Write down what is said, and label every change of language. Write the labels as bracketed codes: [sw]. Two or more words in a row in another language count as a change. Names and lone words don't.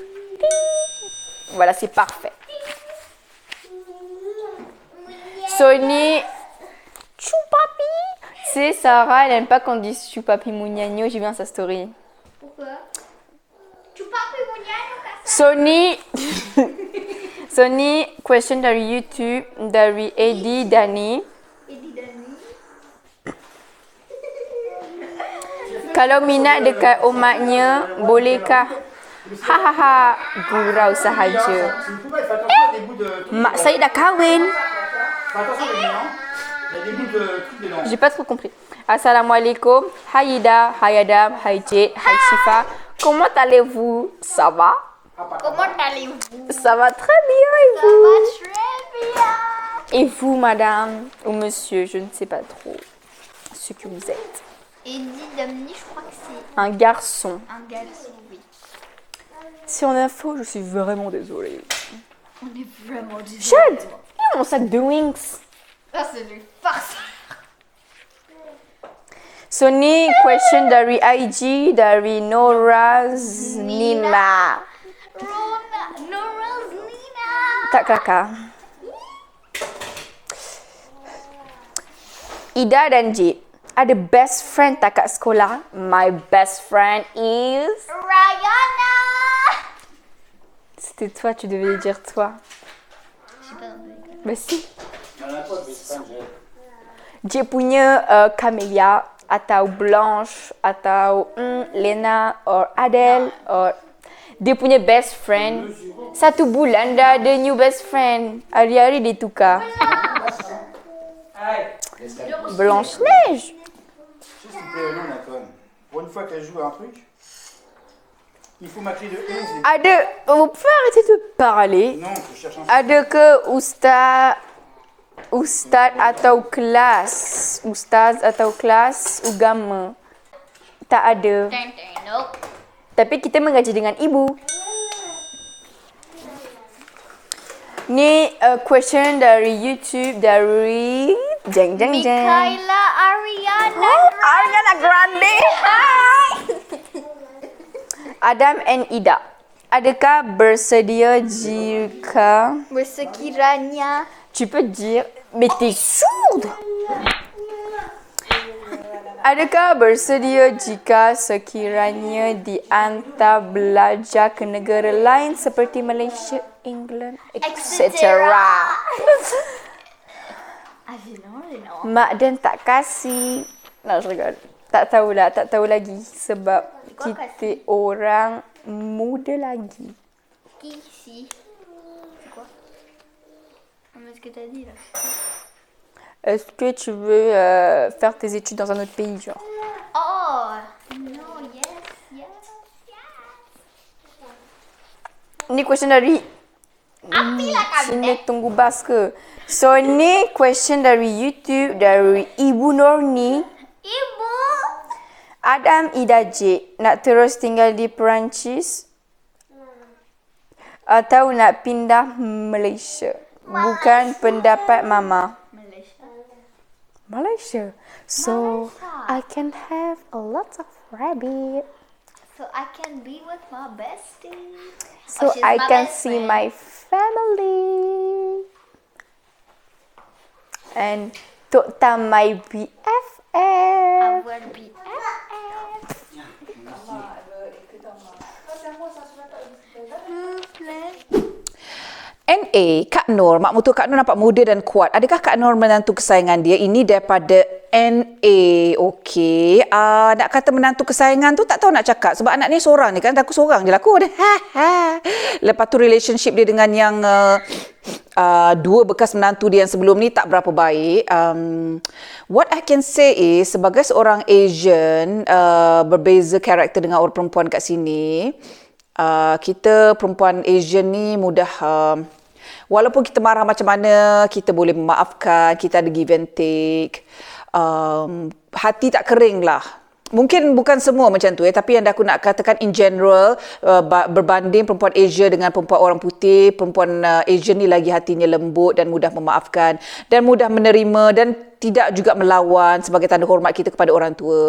[fr] Ting. Voilà, c'est parfait. Sony, choupapi. C'est Sarah, elle aime pas qu'on dise choupapi mouniagno. J'ai vu dans sa story. Pourquoi? Tu parles plus mon [ms] Sony, Sony, question dari YouTube dari Eddie Dani. Kalau minat dekat omaknya, bolehkah? Hahaha, gurau sahaja. [fr] C'est une poubelle, fais attention, il y a des bouts de trucs. [ms] Mak saya dah kahwin. [fr] Fais attention, les miens. Il y a des bouts de trucs dedans. J'ai pas trop compris. [ms] Assalamualaikum. Hai Ida, hai Adam, hai Jade, hai Shifa. [fr] Comment allez-vous? Ça va? Comment allez-vous? Ça va très bien et Ça vous? va très bien. Et vous, madame ou monsieur, je ne sais pas trop ce que vous êtes. Eddie Damni, je crois que c'est Un garçon. un garçon, oui. Si on a faux, je suis vraiment désolée. On est vraiment désolé. Chad, il y a mon sac de Wings. Ça, c'est du farce. [ms] Sony, question dari IG, dari Noraz Nina. Nora's Nina. Tak kakak. Ida dan Jade ada [en] best friend [ms] tak kat sekolah? [en] My best friend is... Rihanna. [fr] C'était toi, tu devais dire toi. Je sais pas. Bah si. Il y en a pas de best friend, j'ai. [ms] Dia punya Camelia atau Blanche atau Lena or Adele or dia punya [en] best friend [ms] 1 bulan dah ada [en] new best friend. [ms] Hari-hari dia tukar. Hey. [fr] Blanche-Neige. Tu sais ce qui me plaît, non, Nathan? Pour une fois qu'elle joue à un truc, il faut ma clé de 11 et... Ada, vous pouvez arrêter de parler. Non, je cherche un... [ms] Ada ke ustaz atau kelas agama? Tak ada. [en] Nope. [ms] Tapi kita mengaji dengan ibu. Ni question dari YouTube dari jeng. Mikaela Ariana. [en] Ariana Grande. Hai. Adam and Ida. [ms] Adakah bersedia jika Bersekiranya. [fr] tu peux dire mais t'es sourde. [ms] Adakah bersedia jika sekiranya dihantar belajar ke negara lain seperti Malaysia, England, etc. Mak dan tak kasih. Tak tahu lagi sebab kita orang muda lagi. [fr] Kisi. Est-ce que t'as dit là? Est-ce que tu veux faire tes études dans un autre pays, genre? [en] Oh, no, yes. [ms] Ni question dari sini tunggu bas ke? So ni question dari YouTube dari Ibu Norni. Ibu. Adam Ida J, nak terus tinggal di Perancis atau nak pindah Malaysia? Bukan pendapat Mama. Malaysia. [en] So I can have a lot of rabbit. So I can be with my bestie. So she's I my can best see friend. my family. And Tok Tam my BFF. I will be [ms] NA, Kak Nur, mak mertua Kak Nur nampak muda dan kuat. Adakah Kak Nur menantu kesayangan dia? Ini daripada NA. Okey. Nak kata menantu kesayangan tu tak tahu nak cakap. Sebab anak ni seorang ni kan. Aku seorang je lah aku. Lepas tu relationship dia dengan yang dua bekas menantu dia yang sebelum ni tak berapa baik. [en] What I can say is [ms] sebagai seorang Asian, berbeza karakter dengan orang perempuan kat sini, kita perempuan Asian ni mudah, walaupun kita marah macam mana, kita boleh memaafkan, kita ada [en] give and take. [ms] Hati tak kering lah. Mungkin bukan semua macam tu tapi yang aku nak katakan [en] in general, [ms] berbanding perempuan Asia dengan perempuan orang putih, perempuan Asian ni lagi hatinya lembut dan mudah memaafkan dan mudah menerima dan tidak juga melawan sebagai tanda hormat kita kepada orang tua.